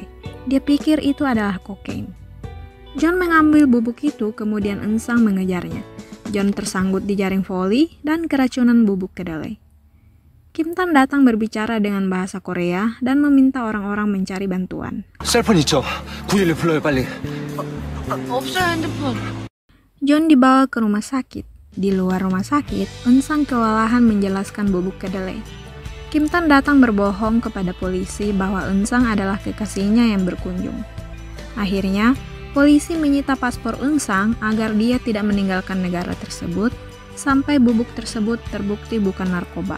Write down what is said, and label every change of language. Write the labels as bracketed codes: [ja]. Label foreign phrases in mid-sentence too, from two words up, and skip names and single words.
[id] Dia pikir itu adalah kokain. John mengambil bubuk itu, kemudian Eun-sang mengejarnya. John tersangkut di jaring voli dan keracunan bubuk kedelai. Kim Tan datang berbicara dengan bahasa Korea dan meminta orang-orang mencari bantuan. [ko] 셀폰 있죠? 911 불러요 빨리. 없어요 핸드폰. [id] John dibawa ke rumah sakit. Di luar rumah sakit, Eun-sang kewalahan menjelaskan bubuk kedelai. Kim Tan datang berbohong kepada polisi bahwa Eun-sang adalah kekasihnya yang berkunjung. Akhirnya, polisi menyita paspor Eun-sang agar dia tidak meninggalkan negara tersebut sampai bubuk tersebut terbukti bukan narkoba.